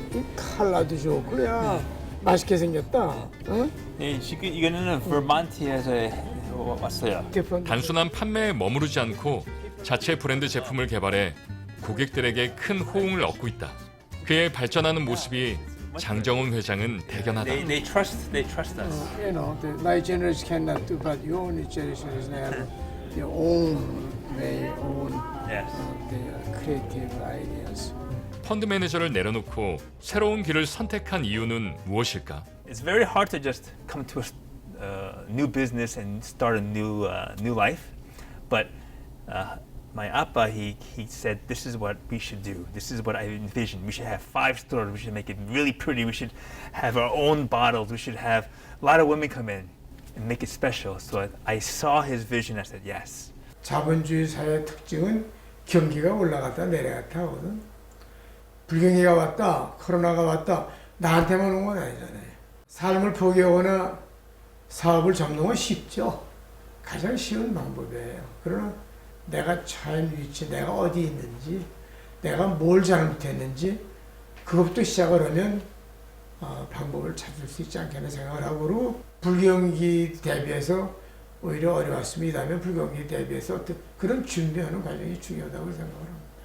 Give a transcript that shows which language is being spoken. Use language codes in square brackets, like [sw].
[ko] 이 컬러도 좋고, 야 맛있게 생겼다. 응? 네, 지금 이거는 버몬트에서 왔어요. 단순한 판매에 머무르지 않고 자체 브랜드 제품을 개발해 고객들에게 큰 호응을 얻고 있다. 그의 발전하는 모습이 장정원 회장은 대견하다. [en] They trust us. You know, my generation cannot do, but your generation is have their own way, own Yes. their creative ideas. [ko] 펀드 매니저를 내려놓고 새로운 길을 선택한 이유는 무엇일까? [en] It's very hard to just come to a new business and start a new life, but my appa he said this is what we should do. This is what I envisioned. We should have 5 stores. We should make it really pretty. We should have our own bottles. We should have a lot of women come in and make it special. So I saw his vision. I said yes. [ko] 자본주의 사회의 특징은 경기가 올라갔다 내려갔다 하거든. 불경기가 왔다, 코로나가 왔다, 나한테만 온 건 아니잖아요. 삶을 포기하거나 사업을 접는 건 쉽죠. 가장 쉬운 방법이에요. 그러나 내가 처한 위치, 내가 어디 있는지, 내가 뭘 잘못했는지 그것부터 시작을 하면 방법을 찾을 수 있지 않겠나 생각을 하고, 불경기 대비해서 오히려 어려웠으면 이 다음에 불경기 대비해서 어떤 그런 준비하는 과정이 중요하다고 생각을 합니다.